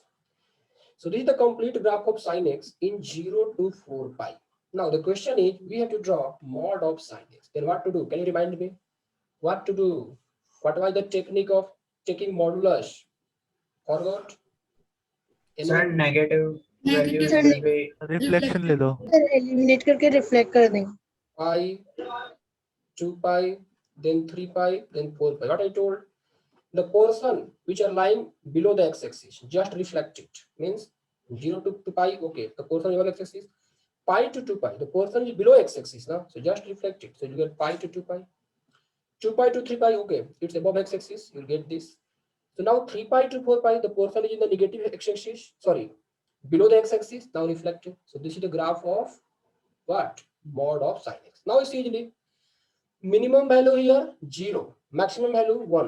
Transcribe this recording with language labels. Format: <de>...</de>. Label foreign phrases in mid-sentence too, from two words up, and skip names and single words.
<en>So this is the complete graph of sin x in 0 to 4 pi. Now the question is, we have to draw mod of sin x. Then what to do? Can you remind me? What to do? What was the technique of taking modulus? Forgot? Sir, Anyone? negative Negative values sir, will be</en> <hi>रिफ्लेक्शन ले लो सर एलिमिनेट करके रिफ्लेक्ट कर देंगे.</hi> <en>Pi, 2 pi, then 3 pi, then 4 pi. What I told? The portion which are lying below the x-axis, just reflect it. Means 0 to 2 pi, okay, the portion below x-axis. Pi to 2 pi, the portion is below x-axis now, so just reflect it. So you get pi to 2 pi. 2 pi to 3 pi, okay, it's above x-axis, you'll get this. So now 3 pi to 4 pi, the portion is in the negative x-axis, sorry, below the x-axis, now reflected. So this is the graph of what? Mod of sin x. Now it's easily minimum value here 0, maximum value 1.</en>